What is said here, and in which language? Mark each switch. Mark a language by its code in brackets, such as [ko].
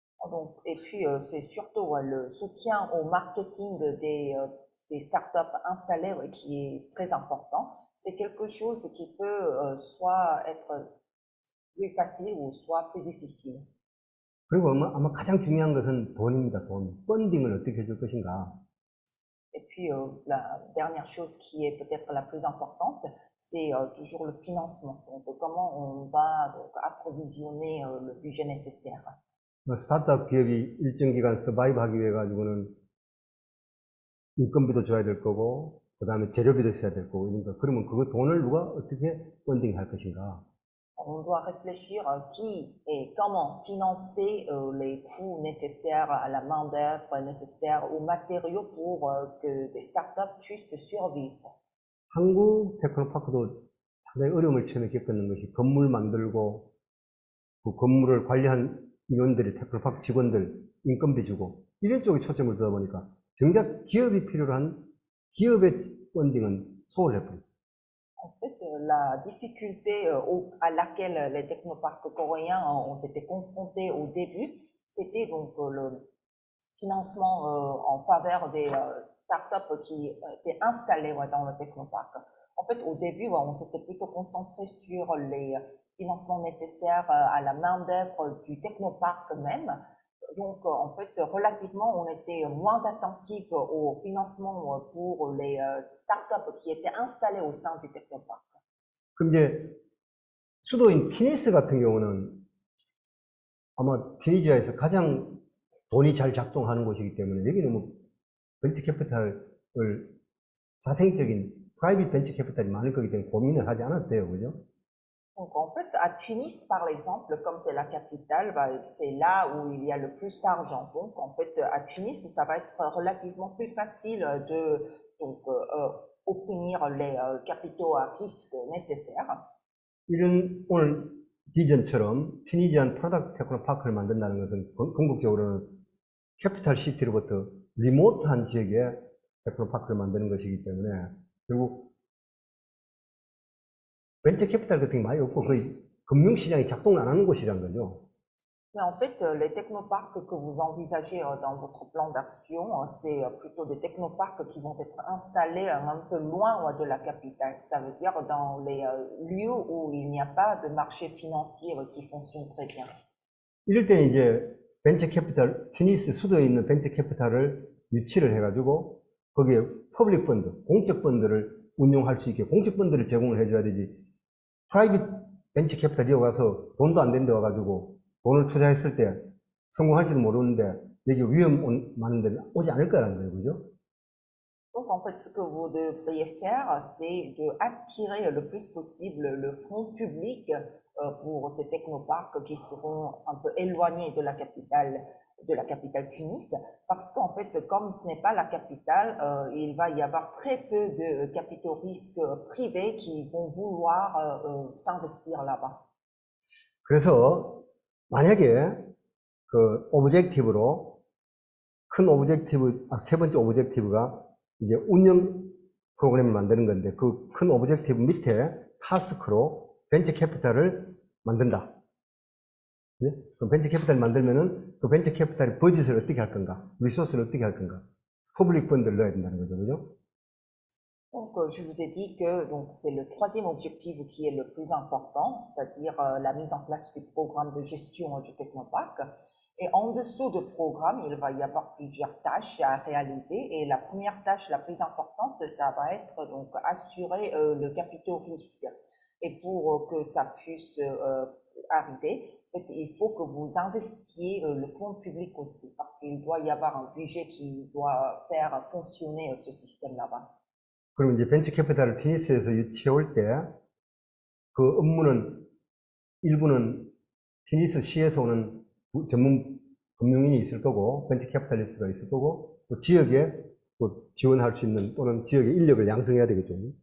[fr] Donc, et puis, c'est surtout le soutien au marketing des startups installées qui est très important. C'est quelque chose qui peut soit être plus facile ou soit plus difficile. [ko] 그리고 아마 가장 중요한 것은 돈입니다, 돈. 펀딩을 어떻게 해줄 것인가. [fr] Et puis, la dernière chose qui est peut-être la plus importante, c'est toujours le financement. Donc, comment on va approvisionner le budget nécessaire. [ko] 스타트업 기업이 일정 기간 서바이브 하기 위해 가지고는 인건비도 줘야 될 거고, 그 다음에 재료비도 있어야 될 거고, 그러니까 그러면 그 돈을 누가 어떻게 펀딩할 것인가. [fr] On doit réfléchir qui et comment financer les coûts nécessaires à la main-d'œuvre, nécessaires aux matériaux pour que des startups puissent survivre. [ko] 한국 테크노파크도 상당히 어려움을 처음에 겪었는 것이 건물 만들고 그 건물을 관리한 인원들이 테크노파크 직원들 인건비 주고 이런 쪽에 초점을 두다 보니까 정작 기업이 필요로 한 기업의 펀딩은 소홀해버립니다. [fr] En fait, la difficulté à laquelle les technoparcs coréens ont été confrontés au début, c'était donc le financement en faveur des startups qui étaient installées dans le technoparc. En fait, au début, on s'était plutôt concentré sur les financements nécessaires à la main-d'œuvre du technoparc même. Donc, en fait, relativement, on était moins attentif au financement pour les startups qui étaient installées au sein du technoparc. [ko] 그럼 이제 수도인 티니스 같은 경우는 아마 티니지아에서 가장 돈이 잘 작동하는 곳이기 때문에 여기는 뭐 벤처 캐피탈을 자생적인 프라이빗 벤처 캐피탈이 많을 거기 때문에 고민을 하지 않아도 돼요, 그죠? [fr] Donc en fait, à Tunis, par exemple, comme c'est la capitale, c'est là où il y a le plus d'argent. Donc en fait, à Tunis, ça va être relativement plus facile de obtenir les capitaux à risque nécessaires. [ko] 이런 오늘 비전처럼 튀니지안 프로덕트 테크노파크를 만든다는 것은 궁극적으로는 캐피탈 시티로부터 리모트한 지역에 테크노파크를 만드는 것이기 때문에 결국 벤처 캐피탈 같은 게 많이 없고 거의 금융시장이 작동을 안 하는 곳이란 거죠. [fr] Mais en fait, les technoparcs que vous envisagez dans votre plan d'action, c'est plutôt des technoparcs qui vont être installés un peu loin de la capitale. Ça veut dire dans les lieux où il n'y a pas de marché financier qui fonctionne très bien. [ko] 이럴 때는 이제 벤처 캐피탈, 튀니스 수도에 있는 벤처 캐피탈을 유치를 해가지고 거기에 퍼블릭 펀드, 공적 펀드를 운용할 수 있게 공적 펀드를 제공을 해줘야 되지. 프라이빗 벤처 캐피탈 이어가서 돈도 안 된데 와가지고 돈을 투자했을 때 성공할지도 모르는데 여기 위험 많은 데는 오지 않을 거라는 거예요, 그죠? [fr] Donc, en fait, ce que vous devriez faire, c'est d'attirer le plus possible le fonds public pour ces technoparcs qui seront un peu éloignés de la capitale Tunis, parce qu'en fait, comme ce n'est pas la capitale, il va y avoir très peu de capitaux risques privés qui vont vouloir s'investir là-bas. [ko] 그래서 만약에 그 오브젝티브로 큰 오브젝티브, 세 번째 오브젝티브가 이제 운영 프로그램을 만드는 건데 그 큰 오브젝티브 밑에 타스크로 벤처 캐피탈을 만든다. 예? 그 벤처 캐피탈을 만들면은 그 벤처 캐피탈의 버짓을 어떻게 할 건가? 리소스를 어떻게 할 건가? 퍼블릭 펀드를 넣어야 된다는 거죠. 그죠? [fr] Donc, je vous ai dit que donc c'est le troisième objectif qui est le plus important, c'est-à-dire la mise en place du programme de gestion du technoparc. Et en dessous de programme, il va y avoir plusieurs tâches à réaliser. Et la première tâche la plus importante, ça va être donc assurer le capital risque. Et pour que ça puisse arriver, il faut que vous investissiez le fonds public aussi, parce qu'il doit y avoir un budget qui doit faire fonctionner ce système là-bas. [ko] 그럼 이제 벤처 캐피탈을 티니스에서 유치해 올 때 그 업무는 일부는 티니스 시에서 오는 전문 금융인이 있을 거고 벤처 캐피탈리스트가 있을 거고 또 지역에 또 지원할 수 있는 또는 지역의 인력을 양성해야 되겠죠.